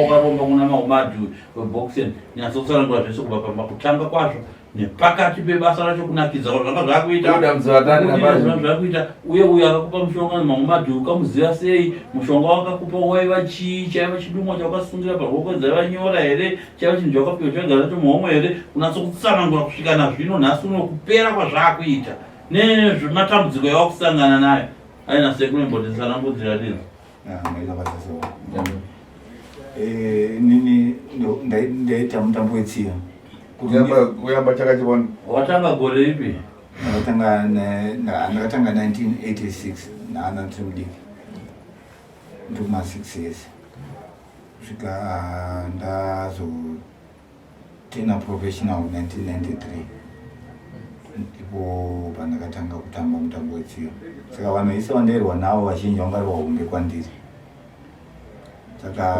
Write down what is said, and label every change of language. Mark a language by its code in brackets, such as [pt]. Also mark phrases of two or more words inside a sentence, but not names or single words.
[sn] ukaromba kuna mahumadhu weboxing nyatsotsanangura zvese kubva pamakutanga kwazvo nepakati pebasa racho kunakidza zvanga zvakuita uye uyo akakupa mushonga mahumadhu ukamuziva sei mushonga wakakupa waiva chii chaiva chidumwa chawakasungira paruoko dzaiva nyora here chaiva chinhu chawakapiwa chagara nacho muhomwe here unatsokutsanangura kusvika nazvino nhasi uno kupera kwazvaakuita nematambudziko yawakusangana nayo aina sekuru imbotitsanangudzira dini nini ndaita mutambo wetsiya kuyamba chaka chibona watanga gore ipi ndakatanga 1986 naana trimdiki ndikuma 6 years kusvika ndazotena professional 1993 ndipo pandakatanga kutamba mutambo wetsiyo saka vanhu vese vandairwa navo vazhinji vangari vahombe kwandiri saka